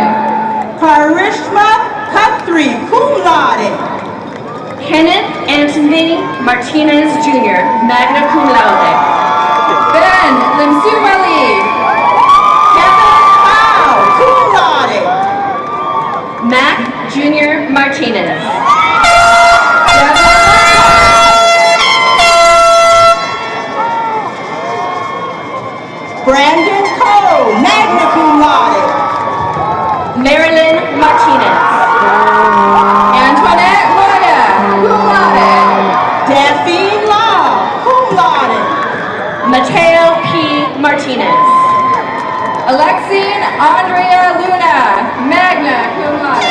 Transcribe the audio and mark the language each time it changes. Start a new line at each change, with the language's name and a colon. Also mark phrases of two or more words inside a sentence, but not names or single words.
English: Karishma Khatri,
Latin: cum laude.
English: Kenneth Anthony Martinez Jr.,
Latin: magna cum laude.
English: Ben Limsuma Lee. Kevin Howe,
Latin: cum laude.
English: Mac Jr. Martinez. Brandon Cole,
Latin: magna cum laude.
English: Marilyn Martinez. Antoinette Moya,
Latin: cum laude.
English: Daphne Law,
Latin: cum laude.
English: Mateo P. Martinez. Alexine Andrea Luna,
Latin: magna cum laude.